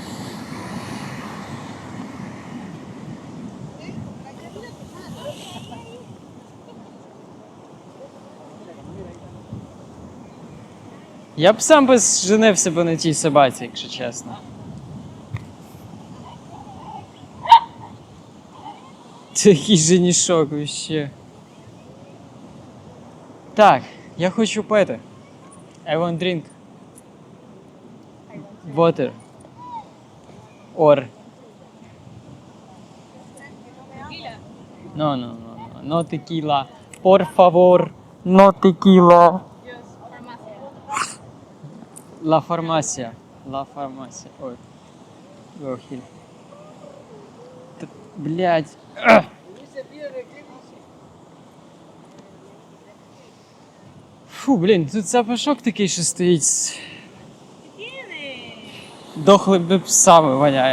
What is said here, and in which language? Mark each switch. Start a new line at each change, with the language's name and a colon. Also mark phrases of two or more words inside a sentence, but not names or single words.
Ukrainian: Я б сам би женився б на тій собаці, якщо чесно. Такий женішок вообще. Так, я хочу пити.
English: I want drink. Water. Or.
Spanish: No. No tequila. Por favor. No tequila. La farmacia.
Ukrainian: Ой. Охиль. Блядь. Фу, блін, тут запашок такий, що стоїть. Дохлими псами воняє.